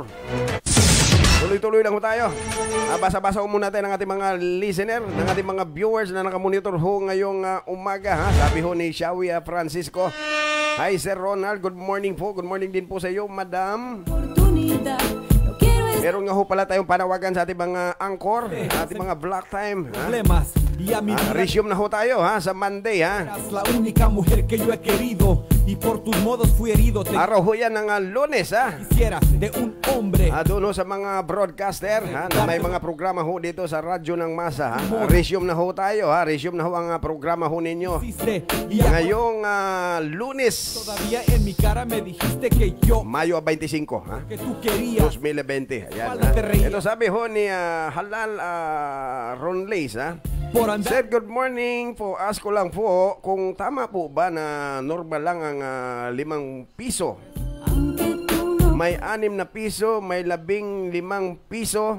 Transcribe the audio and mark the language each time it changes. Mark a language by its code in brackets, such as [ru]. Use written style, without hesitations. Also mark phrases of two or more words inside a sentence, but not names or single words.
[tl] Tuloy-tuloy lang ho tayo. Basa-basa ho muna tayo ng ating mga listener, ng ating mga viewers na nakamonitor ho ngayong umaga. Sabi ho ni Shawi Francisco, hi Sir Ronald, [en] good morning [tl] po. [en] Good morning [tl] din po sa iyo, Madam. Meron nga ho pala tayong panawagan sa ating mga anchor, ating mga [en] block time. [tl] Resume na ho tayo sa Monday. [es] La única mujer que yo he querido y por tus modos fui herido. [tl] Araw ho yan ng Lunes. [es] Quisiera de un hombre. [tl] Doon ho sa mga broadcaster na may mga programa ho dito sa Radyo ng Masa. Resume na ho tayo. Resume na ho ang programa ho ninyo. Ngayong Lunes. [es] Todavía en mi cara me dijiste que yo [tl] Mayo 25 [es] que tú querías [tl] 2020. Ayan, ito sabi ho ni Halal Ron Lace. [en] Sir, good morning po. [tl] Ask ko lang po kung tama po ba na normal lang ang 5 piso. May 6 na piso, may 15 piso.